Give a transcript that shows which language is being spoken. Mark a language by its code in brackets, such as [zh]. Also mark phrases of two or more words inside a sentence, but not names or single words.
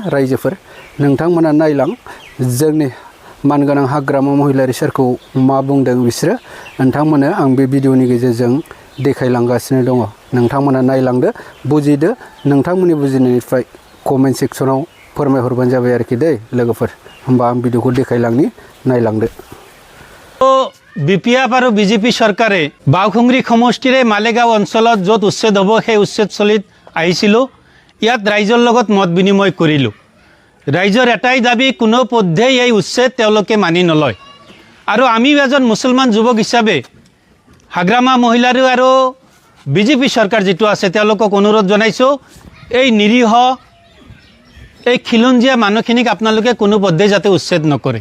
[brx] रायजोफोर नोंथांमोना नायलां जोंनि मानगोनां हाग्रामा महिलारी सारखौ मा बुंदों बिसोरो, नोंथांमोननो आं बे भिडिअनि गेजेरजों देखायलांगासिनो दङ। नोंथांमोना नायलांदो, बुजिदो, नोंथांमोननि बुजिनायनिफ्राय [en] comment sectionआव [brx] फोरमायहरबानो जाबाय आरोखि दै लोगोफोर। होमबा आं भिडिअखौ देखायलांनि, नायलांदो। [as] BPF আৰু BJP চৰকাৰে বাওখুংগ্ৰি সমষ্টিৰে মালেগাঁও অঞ্চলত য'ত উচ্ছেদ হ'ব সেই উচ্ছেদস্থলীত আহিছিলোঁ। ইয়াত ৰাইজৰ লগত মত বিনিময় কৰিলোঁ। ৰাইজৰ এটাই দাবী, কোনো পধ্যেই এই উচ্ছেদ তেওঁলোকে মানি নলয়। আৰু আমি এজন মুছলমান যুৱক হিচাপে হাগ্ৰামা মহিলাৰী আৰু BJP চৰকাৰ যিটো আছে তেওঁলোকক অনুৰোধ জনাইছোঁ, এই নিৰীহ এই খিলঞ্জীয়া মানুহখিনিক আপোনালোকে কোনো পধ্যেই যাতে উচ্ছেদ নকৰে।